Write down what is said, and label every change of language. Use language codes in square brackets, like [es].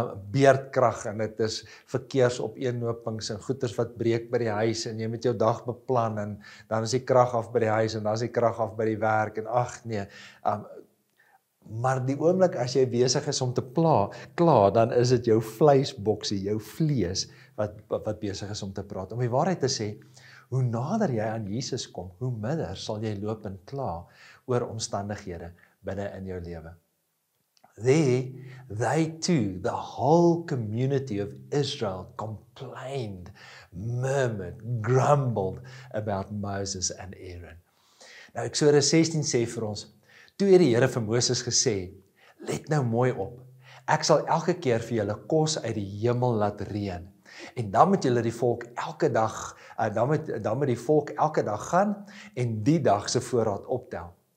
[af] Beerdkrag, en dit is verkeersopeenhopings en goeters wat breek by die huis, en jy moet jou dag beplan, en dan is die krag af by die huis, en dan is die krag af by die werk, en ag nee, maar die oomblik as jy besig is om te kla, dan is dit jou vleisboksie, jou vlees, wat besig is om te praat. Om die waarheid te sê, hoe nader jy aan Jesus kom, hoe minder sal jy loop en kla oor omstandighede binne in jou lewe. [en] There, they too, the whole community of Israel complained, murmured, grumbled about Moses and Aaron. [af] Nou Eksodus 16 sê vir ons, toe het die Here vir Moses gesê, let nou mooi op, ek sal elke keer vir julle kos uit die hemel laat reën. En dan moet julle die volk elke dag, dan moet die volk elke dag gaan en die dag se voorraad optel.